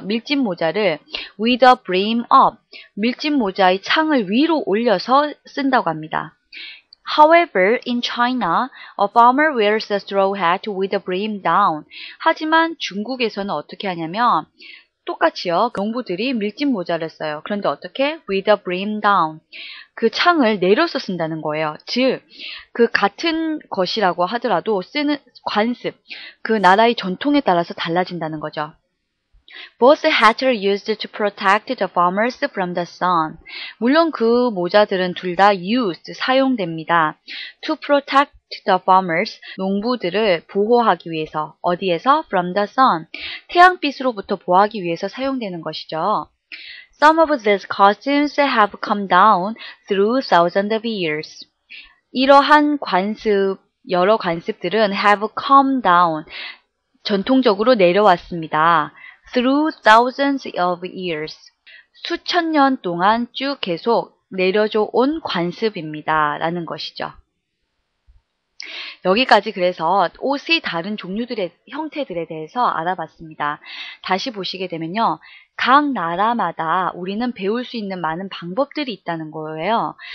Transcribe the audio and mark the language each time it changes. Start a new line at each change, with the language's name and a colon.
Korean: 밀짚 모자를
English: with a brim up,
Korean: 밀짚 모자의 창을 위로 올려서 쓴다고 합니다.
English: However, in China, a farmer wears a straw hat with a brim down.
Korean: 하지만 중국에서는 어떻게 하냐면 똑같이요. 농부들이 밀짚 모자를 써요. 그런데 어떻게?
English: With a brim down.
Korean: 그 창을 내려서 쓴다는 거예요. 즉, 그 같은 것이라고 하더라도 쓰는 관습, 그 나라의 전통에 따라서 달라진다는 거죠.
English: Both hats are used to protect the farmers from the sun.
Korean: 물론 그 모자들은 둘 다 used, 사용됩니다.
English: To protect the farmers,
Korean: 농부들을 보호하기 위해서. 어디에서?
English: From the sun.
Korean: 태양빛으로부터 보호하기 위해서 사용되는 것이죠.
English: Some of these costumes have come down through thousands of years.
Korean: 이러한 관습, 여러 관습들은
English: have come down,
Korean: 전통적으로 내려왔습니다.
English: Through thousands of years.
Korean: 수천 년 동안 쭉 계속 내려져 온 관습입니다. 라는 것이죠. 여기까지 그래서 옷의 다른 종류들의 형태들에 대해서 알아봤습니다. 다시 보시게 되면요. 각 나라마다 우리는 배울 수 있는 많은 방법들이 있다는 거예요.